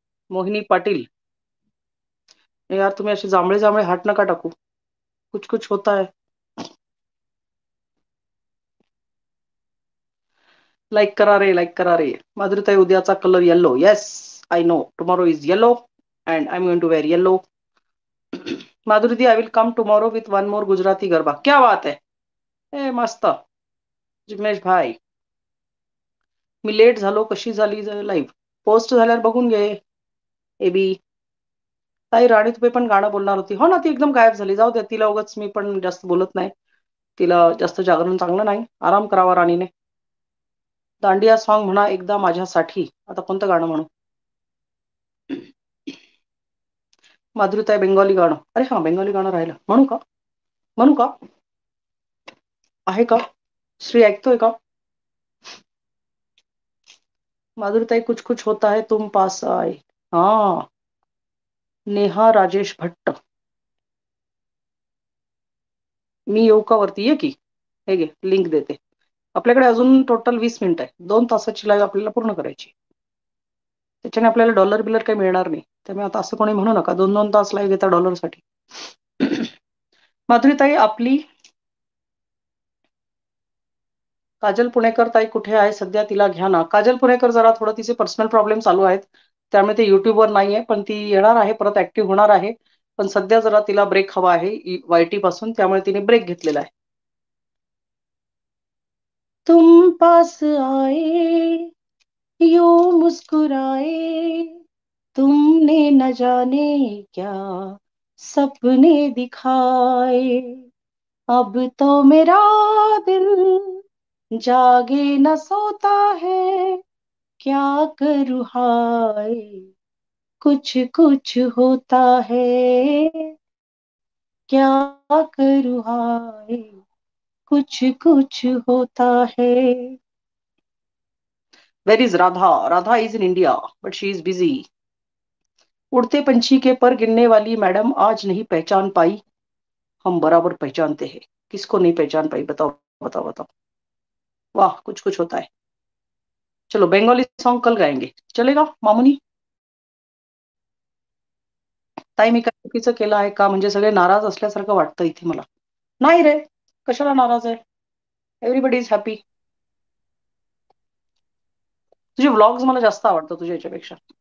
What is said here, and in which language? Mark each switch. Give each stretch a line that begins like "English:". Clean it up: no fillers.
Marathi: मोहिनी पाटील. यार तुम्ही असे जांभळे जांभळे हार्ट नका टाकू.
Hindi: कुछ कुछ होता है.
Marathi: लाईक करा रे, लाईक करा रे. माधुरीताई उद्याचा colour yellow.
English: Yes I know tomorrow is yellow and I am going to wear yellow. Madhuri di, I will come tomorrow with one more Gujarati garba.
Hindi: क्या बात है.
Marathi: ए मस्त. जिग्नेश भाई, मी लेट झालो. कशी झाली लाईव्ह? पोस्ट झाल्यावर बघून घे. एबी ताई राणी तुम्ही पण गाणं बोलणार होती. हो ना, ती एकदम गायब झाली. जाऊ द्या, तिला उगाच मी पण जास्त बोलत नाही. तिला जास्त जागरण चांगलं नाही. आराम करावा राणीने. दांडिया सॉन्ग म्हणा एकदा माझ्यासाठी. आता कोणतं गाणं म्हणू? माधुरीताई बेंगॉली गाणं. अरे हा, बेंगॉली गाणं राहिलं. म्हणू का? म्हणू का? आहे का? श्री ऐकतोय का? माधुरीताई
Hindi: कुछ कुछ होता है तुम पास आए.
Marathi: हा, नेहा राजेश भट्ट. मी येऊ का वरती? ये की. हे घे लिंक देते. आपल्याकडे अजून टोटल 20 मिनिट आहे. 2 तासाची लाईव्ह आपल्याला पूर्ण करायची. त्याच्याने आपल्याला डॉलर बिलर काही मिळणार नाही. त्यामुळे आता असं कोणी म्हणू नका 2-2 तास लाईव्ह घेता डॉलरसाठी. माधुरीताई आपली काजल पुणेकर ताई कुठे आहे सध्या? तिला घ्या ना. काजल पुणेकर जरा थोडं तिचे पर्सनल प्रॉब्लेम चालू आहेत. त्यामुळे ते युट्यूबवर नाहीये, पण ती येणार आहे, परत ऍक्टिव्ह होणार आहे. पण सध्या जरा तिला ब्रेक हवा आहे वायटी पासून, त्यामुळे तिने ब्रेक घेतलेला आहे.
Hindi: तुम पास आए यूं मुस्कुराए तुमने न जाने क्या सपने दिखाए अब तो मेरा दिल जागे न सोता है क्या करूँ हाय कुछ कुछ होता है क्या करूँ हाय कुछ कुछ होता है.
English: Where is Radha? Radha is in India, but she is busy.
Hindi: उड़ते पंछी के पर गिरने वाली मैडम आज नहीं पहचान पाई. हम बराबर पहचानते हैं. किसको नहीं पहचान पाई? बताओ बताओ बताओ. वाह, कुछ कुछ होता है. चलो बंगाली सॉन्ग कल गाएंगे, चलेगा मामुनी?
Marathi: ताई मी काय चुकीचं केलं आहे का? म्हणजे सगळे नाराज असल्यासारखं वाटतं इथे मला. नाही रे, कशाला नाराज आहे?
English: Everybody is happy.
Marathi: तुझे व्लॉग्स मला जास्त आवडतात तुझ्या याच्यापेक्षा.